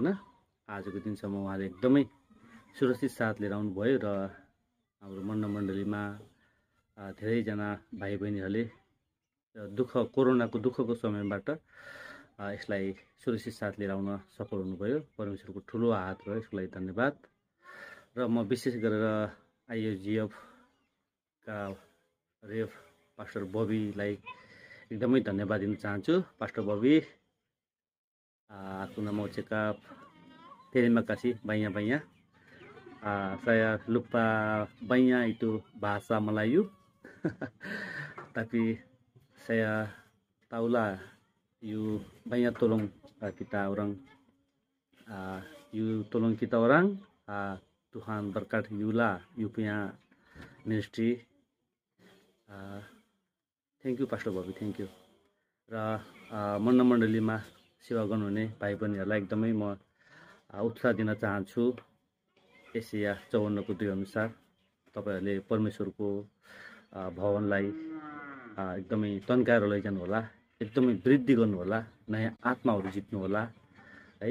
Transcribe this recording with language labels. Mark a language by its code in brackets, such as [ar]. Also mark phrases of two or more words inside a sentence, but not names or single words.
[ne] आजको दिनसम्म उहाँले एकदमै सुरक्षित साथ लिएर आउनुभयो र हाम्रो मन्ना मण्डलीमा धेरैजना भाइ बहिनीहरूले कोरोनाको दुःखको समयबाट यसलाई सुरक्षित साथ लिएर आउन सफल हुनुभयो। परमेश्वरको ठुलो हात रह्यो, यसको लागि धन्यवाद। र म विशेष गरेर आइएफजिएफका रेभ पास्टर बबीलाई एकदमै धन्यवाद दिन चाहन्छु। पास्टर बबी, [ms] aku nama ucap terima kasih banyak-banyak. Saya lupa banyak itu bahasa Melayu, tapi saya tahulah you banyak tolong kita orang, you tolong kita orang. Tuhan berkat you lah, you punya ministry. [en] Thank you Pastor Bobby, thank you. [ne] र मन्ना मण्डलीमा सेवा गर्नुहुने भाइ बहिनीहरूलाई एकदमै म उत्साह दिन चाहन्छु। एशिया 54 को 2 अनुसार तपाईहरूले परमेश्वरको भवनलाई एकदमै तन्काएर लैजानु होला, एकदमै वृद्धि गर्नु होला, नयाँ आत्माहरू जित्नु होला है।